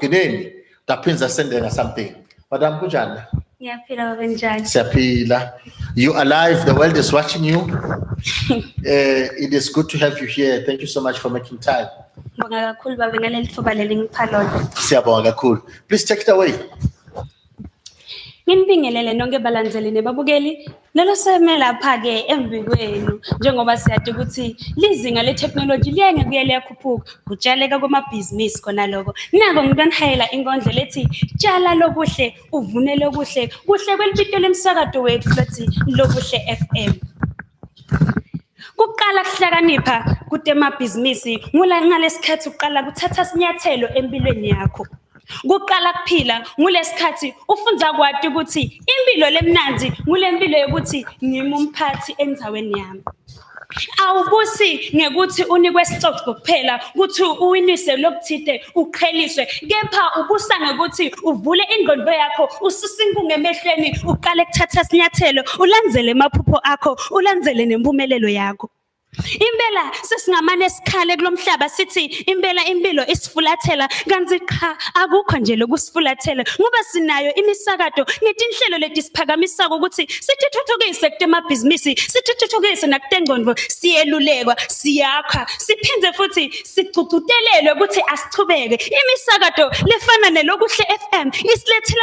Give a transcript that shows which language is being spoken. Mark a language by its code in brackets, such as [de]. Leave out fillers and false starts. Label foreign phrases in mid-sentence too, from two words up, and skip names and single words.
[en] Gineni, tapinza sending something. Madam Kujana. Yeah, Peter. You are live. The world is watching you. It is good to have you here. Thank you so much for making time. Please take it away. [ss] Nginibingelele nonke balandzeli nebabukeli lelo seme lapha ke embi kwenu njengoba siyathi ukuthi lizinga le technology liyenge kuyele yakhuphuka kutshaleka kwamabhizinisi khona lokho nako ngibanihayela inkondlo lethi tshala lokuhle uvune lokuhle kuhle kwelibito lemsakato wethu lethi lokuhle FM. Kuqala kuhlakanipha kutemabhizinisi ngalesikhathi uqala kuthatha sinyathelo empilweni yakho. Kuqala kuphila ngulesikhathi ufunda kwathi ukuthi impilo lemnanzi ngulempilo yokuthi ngimumphathi endzaweni yami. Awubusi ngekuthi unikwe stock kuphela ukuthi uwinise lokuthide uqheliswe kepha ubusa ngekuthi uvule ingqondo yakho ususinkunge emehlweni uqale ukuthatha sinyathelo ulandzele emaphupho akho ulandzele nempumelelo yakho. Impela sesingamane esikhale kulomhlaba sithi impilo isifulathela kanti cha akukho nje lokusifulathela ngoba sinayo imisakato ngetinhlelo leti siphakamisa ukuthi sithuthukise kutemabhizinisi sithuthukise nakutengqondo siyelulekwa siyakha siphinde futhi sicucutelelwe ukuthi asichubeke imisakato lefana nelokuhle FM isilethela